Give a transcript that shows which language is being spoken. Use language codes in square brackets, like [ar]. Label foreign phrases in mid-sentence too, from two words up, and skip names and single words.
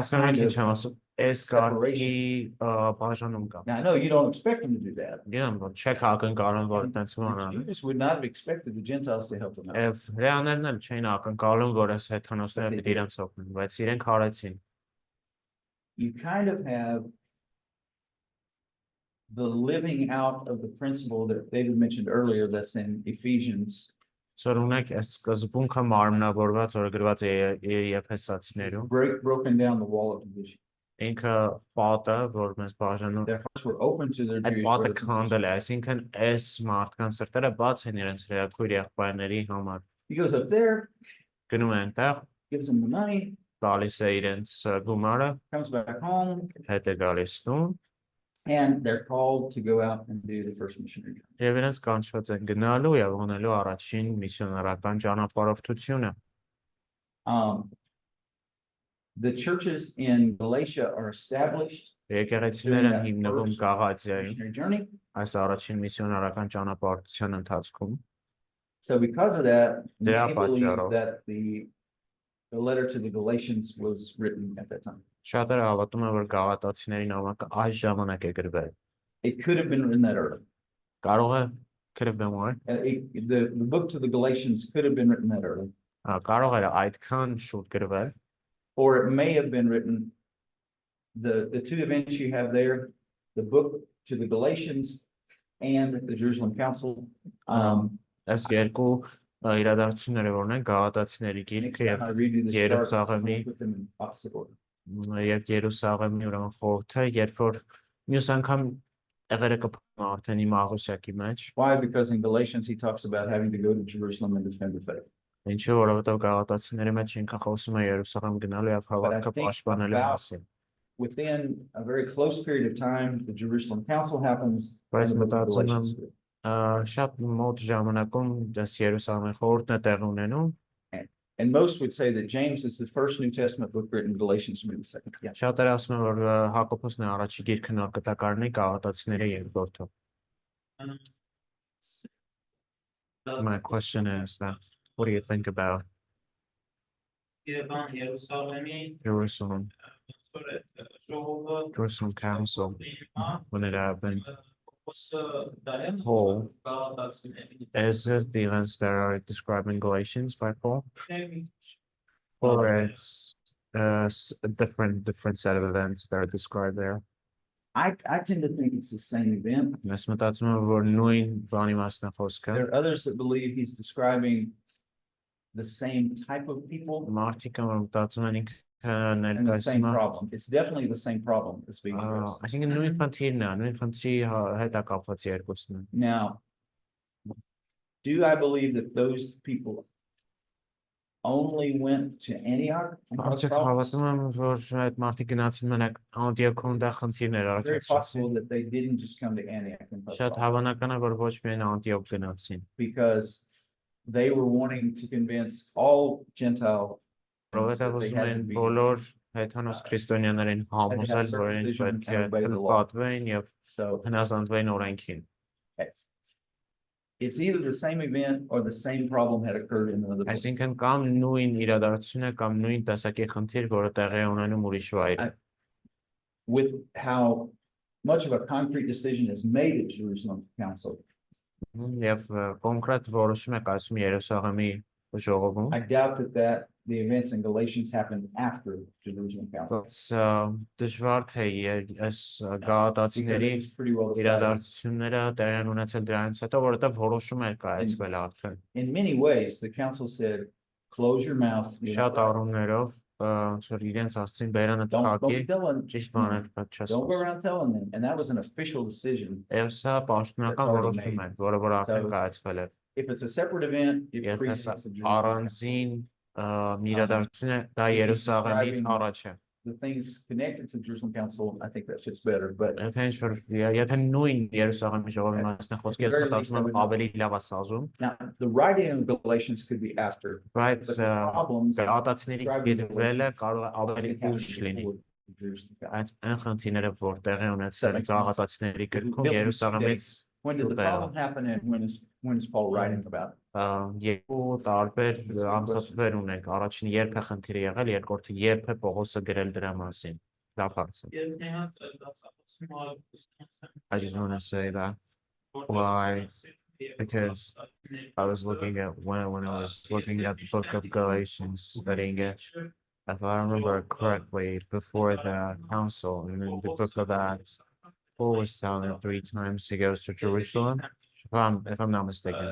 [en] asking kind ինչ of. [hy] եմ ասում, այս կարգի բաժանում կա։ [en] Now, I know you don't expect them to do that. [hy] Գիտեմ, որ չեք ակնկալում, որ այդպես The բան անեն։ [en] Jews would not have expected the Gentiles to help them out. [hy] Եվ հրեաներն էլ չէին ակնկալում, որ այս հեթանոսները պիտի իրենց օգնեն, բայց իրենք արեցին։ [en] You kind of have the living out of the principle that David mentioned earlier that's in Ephesians. [hy] Որ ունեք այս սկզբունքը մարմնավորված, որ գրված է Եփեսացիներում, [en] Broken down the wall of division. [hy] ինքը պատը, որ մեզ բաժանում, [en] Their hearts were open to their այդ Jewish պատը brothers and [hy] քանդել է, այսինքն այս մարդկանց սրտերը բաց են իրենց հրեակույր եղբայրների համար։ [en] He goes up there, [hy] Գնում է այնտեղ, [en] gives them the money, [hy] տալիս է իրենց գումարը, [en] comes back home, [hy] հետ է գալիս տուն, [en] and they're called to go out and do the first missionary journey. [hy] եւ իրենց կանչված են գնալու եւ անելու առաջին միսիոներական ճանապարհորդությունը։ [en] The churches in Galatia are established [hy] Եկեղեցիները են հիմնվում Գաղատիայում, [en] missionary journey. [hy] այս առաջին միսիոներական ճանապարհորդության ընթացքում։ [en] So because of that, They are they believe Pacharo. that the letter to the Galatians was written at that time. [hy] Շատերը հավատում են, որ Գաղատացիների նամակը այս ժամանակ է գրվել։ [en] It could have been written that early. [hy] Կարող է գրվել more, [en] The book to the Galatians could have been written that early, [hy] կարող է այդքան շուտ գրվել, [en] or it may have been written. The two events you have there, the book to the Galatians and the Jerusalem Council. [hy] Այս երկու իրադարձությունները որն են Գաղատացիների Next գիրքը [en] time I read you the chart, I'm Երուսաղեմի gonna put them in opposite order. [hy] եւ Երուսաղեմի ուրեմն խորհուրդը, երբ որ մյուս անգամ եղերը կփոխվեն արդեն իմ աղոսյակի մեջ, [en] Why? Because in Galatians he talks about having to go to Jerusalem and defend the faith. [hy] ինչու որովհետեւ Գաղատացիների մեջ ինքն խոսում է Երուսաղեմ գնալու եւ հավատքը պաշտպանելու մասին։ [en] Within a very close period of time, the Jerusalem Council happens. Բայց and the book of [hy] մտածում եմ [en] Galatians. [hy] շատ մոտ ժամանակում դες Երուսաղեմի խորհուրդն է տեղ ունենում, [en] And most would say that James is the first New Testament book written, Galatians maybe the second. Yeah. [hy] շատերը ասում են, որ Հակոբոսն է առաջի գիրքը նորկտակարն է Գաղատացիների երկրորդը։ [en] My question is that, what do you think about Jerusalem, Jerusalem Council, when it happened? Paul, is this the events that are describing Galatians by Paul? Or it's a different set of events that are described there? I tend to think it's the same event. [hy] Ես մտածում եմ, որ նույն բանի մասն է խոսքը։ [en] There are others that believe he's describing the same type of people [hy] Մարդիկ են, որ մտածում են ինքը [en] and the same [hy] ներկայացնում է, [en] problem. It's definitely the same problem that's being addressed. [hy] այսինքն նույն խնդիրն է, նույն խնդրի հետ է կապված երկուսն։ [en] Now, do I believe that those people only went to Antioch? and caused Արդյոք problems? [hy] հավատում եմ, որ այդ մարդիկ գնացին մենակ Անտիոքում դա խնդիրներ Very արկեցին։ [en] possible that they didn't just come to Antioch and cause Շատ problems, [hy] հավանական է, որ ոչ միայն Անտիոք գնացին, [en] because they were wanting to convince all Gentile որովհետև that they ուզում had են to be. [hy] բոլոր հեթանոս քրիստոնյաներին համոզել, որ իրենք պետք է պատվեն եւ So հնազանդվեն օրենքին։ [en] it's either the same event or the same problem had occurred in another place. [hy] Այսինքն կամ նույն իրադարձությունը կամ նույն տեսակի խնդիր, որը տեղի է ունենում ուրիշ վայր։ [en] With how much of a concrete decision is made at Jerusalem Council, [hy] Եվ կոնկրետ որոշում է կայացում Երուսաղեմի ժողովում։ [en] I doubt that the events in Galatians happened after Jerusalem Council. [hy] Բայց դժվար թե այս Because գաղատացիների [en] it's pretty well decided. [hy] իրադարձությունները տեղի են ունեցել դրանից հետո, որովհետև որոշում էր կայացվել արդեն։ [en] In many ways, the council said, close your mouth. you Շատ know, [hy] առումներով ոնց որ իրենց ասցին բերանը Don't թակի, [en] be telling, [hy] ճիշտ բաներ պետք չէ [en] don't go ասել։ around telling them. And that was an official decision. [hy] Եվ սա պաշտոնական որոշում է, որը որ արդեն So- կայացվել է։ [en] If it's a separate event, it [hy] Եթե սա [en] precedes the Jerusalem Council. [hy] առանձին մի իրադարձություն է, դա Երուսաղեմից առաջ է։ [en] The things connected to the Jerusalem Council, I think that fits better, but [hy] Եթե ինչ որ եթե նույն Երուսաղեմի ժողովի մասն է խոսքը, ես մտածում եմ ավելի լավ է սազում, [en] now the writing of Galatians could be after. բայց But the problems [hy] գաղատացիների գրվելը կարող է ավելի [en] didn't happen [hy] ուշ լինի։ [en] before the Jerusalem Council. [hy] Այս այն խնդիրները, որ տեղի ունեցել [en] That makes sense. [hy] գաղատացիների գրքում [en] Built in Երուսաղեմից dates. When did the [hy] շուտ է եղել։ [en] problem happen and when is Paul writing about it? [hy] երկու տարբեր ամսաթվեր ունենք, առաջին երբ է խնդիրը եղել, երկրորդը երբ է Պողոսը գրել դրա մասին, լավ հարց է։ [en] I just want to say that why, because I was looking at when I was looking at the book of Galatians, studying it, if I remember correctly, before the council and in the book of Acts, Paul was telling 3 times he goes to Jerusalem, if I'm not mistaken.